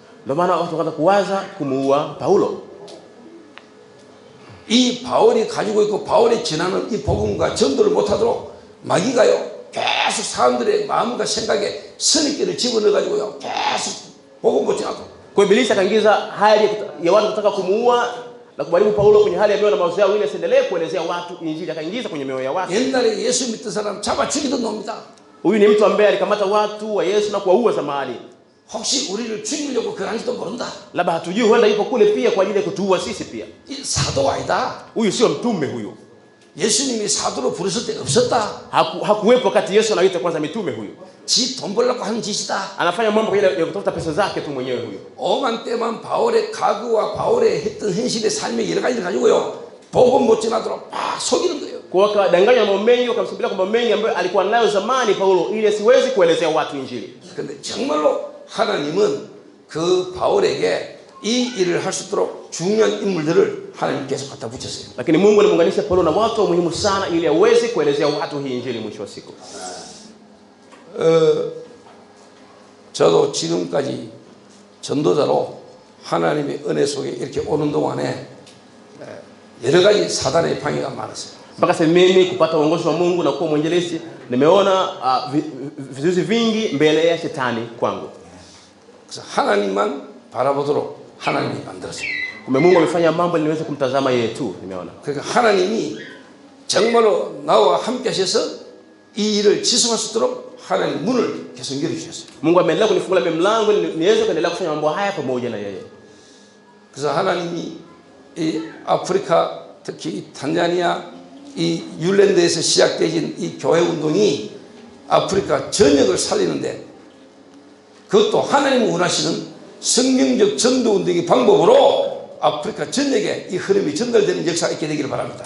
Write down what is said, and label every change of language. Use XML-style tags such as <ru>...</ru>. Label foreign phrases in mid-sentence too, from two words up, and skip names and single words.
<sw>Ndio maana watu wakaanza kuwaza kumuua Paulo.</sw> <ko>이 바울이 가지고 있고 바울이 전하는 이 복음과 전도를 못하도록 마귀가요 계속 사람들의 마음과 생각에 선입견을 집어넣어가지고요 계속 복음 못 전하도록.</ko> <sw>Kwa Ibilisi akaingiza hali ya watu kutaka kumuua na kubarimu Paulo kwenye hali ya mioyo na mawazo yao ili asiendelee kuelezea watu injili, akaingiza kwenye mioyo ya watu.</sw> <ko>옛날에 예수 믿던 사람 잡아 죽이던 놈이다.</ko> <sw>Huyu ni mtu ambaye alikamata watu wa Yesu na kuwaua zamani.</sw> <ko>혹시 우리를 죽이려고 그런지도 모른다.</ko> <sw>Labda hatujui, huenda yupo kule pia kwa ajili ya kutuua sisi pia.</sw> <ko>이 사도 아니다.</ko> <sw>Huyu sio mtume huyu.</sw> <ko>예수님이 사도로 부르실 때 없었다.</ko> <sw>Hakuwepo wakati Yesu anaita kwanza mitume huyu.</sw> <ko>지 돈 벌려고 하는 짓이다.</ko> <sw>Anafanya mambo ile ya kutafuta pesa zake tu mwenyewe huyu.</sw> <ko>오만 때만 바울의 가구와 바울의 했던 현실의 삶의 여러 가지를 가지고요 복음 못 전하도록 막 속이는 거예요.</ko> <sw>Kwa wakadanganya mambo mengi, wakamsimulia mambo mengi ambayo alikuwa nayo zamani Paulo ili asiwezi kuelezea watu injili.</sw> <ko>근데 정말로 하나님은 그 바울에게 이 일을 할 수 있도록 중요한 인물들을 하나님 계속 갖다 붙였어요.</ko> <sw>Lakini Mungu alimuunganisha Paulo na watu muhimu sana ili aweze kuelezea watu hii injili mwisho wa siku.</sw> <ko>저도 지금까지 전도자로 하나님의 은혜 속에 이렇게 오는 동안에 여러 가지 사단의 방해가 많았어요.</ko> <sw>Mpaka sasa mimi kupata uongozi wa Mungu na kuwa mwinjilisti, nimeona vizuizi vingi mbele ya shetani kwangu.</sw> <ko>그래서 하나님만 바라보도록 하나님이 만들었어요.</ko> <sw>Kumbe Mungu amefanya mambo ili niweze kumtazama yeye tu, nimeona.</sw> <ko>그러니까 하나님이 정말로 나와 함께 하셔서 이 일을 지속할 수 있도록 하나님 문을 계속 열어 주셨어요.</ko> <sw>Mungu ameendelea kunifungulia mlango niweze kuendelea kufanya mambo haya pamoja na yeye.</sw> <ko>그래서 하나님이 이 아프리카 특히 이 탄자니아 이 율랜드에서 시작되진 이 교회 운동이 아프리카 전역을 살리는데 그것도 하나님 원하시는 성경적 전도 운동의 방법으로 아프리카 전역에 이 흐름이 전달되는 역사가 있게 되기를 바랍니다.</ko>